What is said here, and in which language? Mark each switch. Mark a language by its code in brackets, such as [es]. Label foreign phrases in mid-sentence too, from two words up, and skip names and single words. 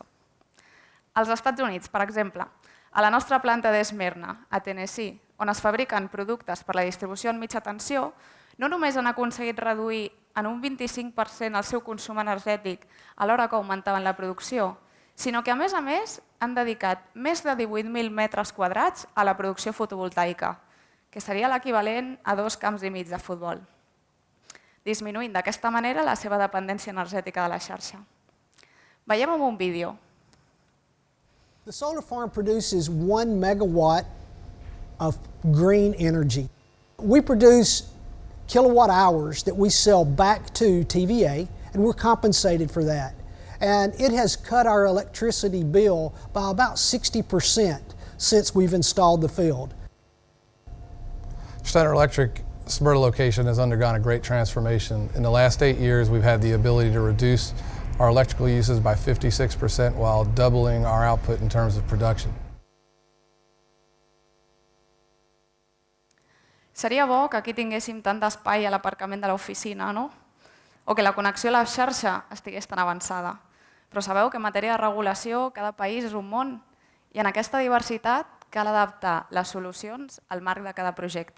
[ca] Als Estats Units, per exemple, a la nostra planta d'Esmirna, a Tennessee, on es fabriquen productes per la distribució en mitja tensió, no només han aconseguit reduir en un 25% el seu consum energètic alhora que augmentaven la producció, sinó que, a més, han dedicat més de 18.000 metres quadrats a la producció fotovoltaica, que seria l'equivalent a 2 camps i mig de futbol, disminuint d'aquesta manera la seva dependència energètica de la xarxa. Veiem en un vídeo. [en] The solar farm produces 1 megawatt of green energy. We produce kilowatt hours that we sell back to TVA, and we're compensated for that. And it has cut our electricity bill by about 60% since we've installed the field. Schneider Electric Smyrna location has undergone a great transformation. In the last 8 years, we've had the ability to reduce our electrical uses by 56% while doubling our output in terms of production. [ca] Seria bo que aquí tinguéssim tant d'espai a l'aparcament de l'oficina, no? O que la connexió a la xarxa estigués tan avançada. Però sabeu que en matèria de regulació cada país és un món i en aquesta diversitat cal adaptar les solucions al marc de cada projecte.